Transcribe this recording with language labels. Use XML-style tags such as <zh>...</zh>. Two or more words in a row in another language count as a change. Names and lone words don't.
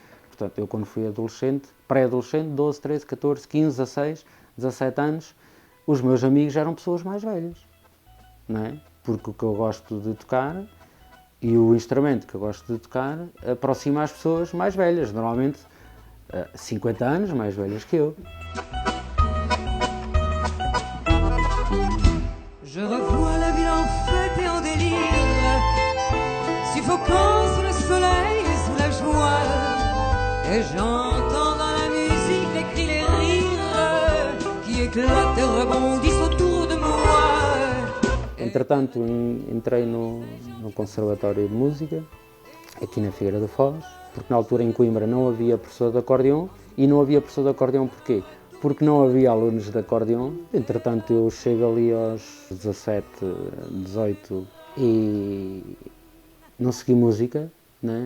<pt>Portanto, eu quando fui adolescente, pré-adolescente, 12, 13, 14, 15, 16, 17 anos, os meus amigos eram pessoas mais velhas, não é? Porque o que eu gosto de tocar e o instrumento que eu gosto de tocar aproxima as pessoas mais velhas, normalmente 50 anos mais velhas que eu.</pt> <fr>Je revois la ville en fête et en délire, suffocant sous Et j'entends dans la musique les cris, les rires qui éclatent et rebondissent autour de moi.</fr> <pt>Entretanto, entrei no Conservatório de Música, aqui na Figueira da Foz, porque na altura em Coimbra não havia professor de acordeão. E não havia professor de acordeão porquê? Porque não havia alunos de acordeão. Entretanto, eu chego ali aos 17, 18 e não segui música, né?</pt>